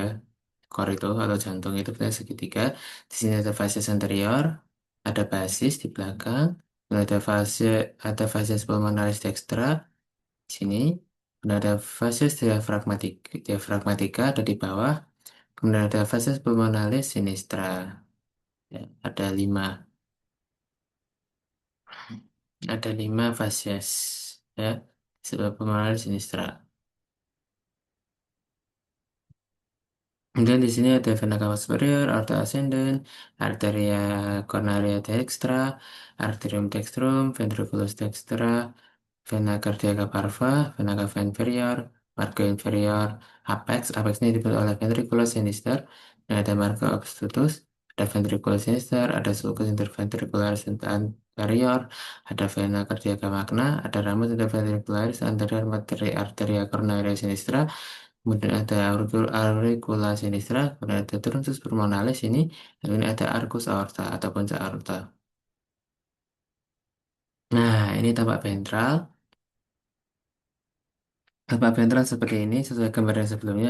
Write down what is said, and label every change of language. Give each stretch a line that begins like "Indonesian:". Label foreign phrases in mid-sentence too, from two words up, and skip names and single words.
Indonesian: Core itu atau jantung itu bentuknya segitiga. Di sini ada
Latin: vases anterior,
Indonesian: ada basis di belakang, dan ada
Latin: vases pulmonalis dextra
Indonesian: di sini, dan ada
Latin: vases diafragmatika
Indonesian: ada di bawah, kemudian ada
Latin: vases pulmonalis sinistra.
Indonesian: Ya, ada lima vases, ya, sebab
Latin: pulmonalis sinistra.
Indonesian: Kemudian di sini ada
Latin: vena cava superior, aorta ascendens, arteria coronaria dextra, arterium dextrum, ventriculus dextra, vena cardiaca parva, vena cava inferior, margo inferior, apex
Indonesian: ini dibentuk oleh
Latin: ventriculus sinister,
Indonesian: dan ada
Latin: margo obstructus,
Indonesian: ada
Latin: ventriculus sinister,
Indonesian: ada
Latin: sulcus interventricularis anterior,
Indonesian: ada
Latin: vena cardiaca magna,
Indonesian: ada
Latin: ramus interventricularis anterior arteria coronaria sinistra.
Indonesian: Kemudian ada
Latin: auricula sinistra,
Indonesian: kemudian ada
Latin: truntus pulmonalis
Indonesian: ini, dan ini ada
Latin: arcus aorta
Indonesian: atau puncak aorta. Nah, ini tampak ventral. Tampak ventral seperti ini sesuai gambar yang sebelumnya.